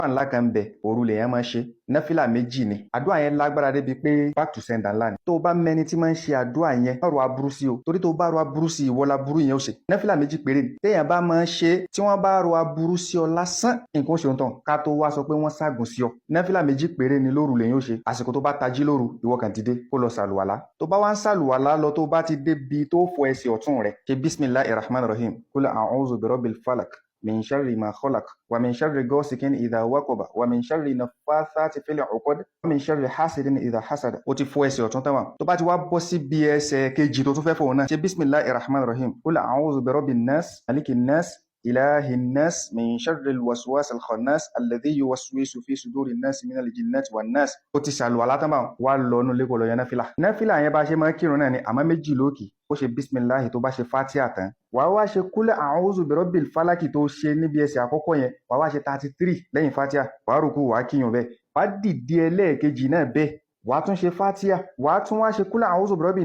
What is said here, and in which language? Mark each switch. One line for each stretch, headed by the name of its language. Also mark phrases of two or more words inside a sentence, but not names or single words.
Yoruba: ńlá kan bẹ òru lèèyàn máa ṣe náfìlà méjì ni àdúrà yẹn lágbára débi pé
English: back to sender
Yoruba: ńlá ni tó o bá mẹni tí máa ń ṣe àdúrà yẹn má ro aburú sí o torí tó o bá ro aburú sí ìwọ laburú yẹn ó ṣe náfìlà méjì péré ni téèyàn bá máa ń ṣe tí wọ́n bá ro aburú sí ọ lásán nǹkan ó ṣe tán ká tó wá sọ pé wọ́n ságùn sí ọ náfìlà méjì péré ni lóru lèyìn ó ṣe àsìkò tó bá tají lóru ìwọ kàn dìde kó lọ sàlùwàlá tó bá wá ń sàlùwàlá lọ tó bá ti débi tó fọ ẹsẹ̀ ọ̀tún rẹ̀ ṣe
Arabic: بسم الله الرحمن الرحيم قل أعوذ برب الفلق من شر ما خلق ومن شر غاسق إذا وقب ومن شر النفاثات في العقد ومن شر حاسد إذا حسد
Yoruba: ó ti fọ ẹsẹ̀ ọ̀tún tán tó bá ti wá bọ́ sí bí ẹsẹ̀ kejì tó tún fẹ́ fọ náà ṣe
Arabic: بسم الله الرحمن
Yoruba: rahim
Arabic: قل أعوذ برب الناس ملك الناس إله الناس من شر الوسواس الخناس الذي يوسوس في صدور الناس من الجنة والناس
Yoruba: ó ti ṣàlùwàlá tán wá lọ nú lẹ́kọ̀ọ́ lọ yan náfìlà yẹn bá ṣe máa kírun náà ni àmọ́ méjì lókì ó ṣe bisimilahi tó bá ṣe fatia tán wàá wá ṣe kúlẹ̀
Arabic: أعوذ برب الفلق
Yoruba: tó ṣe níbi ẹsẹ̀ àkọ́kọ́ yẹn wàá wá ṣe 33 lẹ́yìn fatia wàá rúkú wàá kíyàn bẹ́ẹ̀ wàá dìde ẹlẹ́ẹ̀kejì náà bẹ́ẹ̀ wàá tún ṣe fatia wàá tún wá ṣe kúlẹ̀
Arabic: أعوذ برب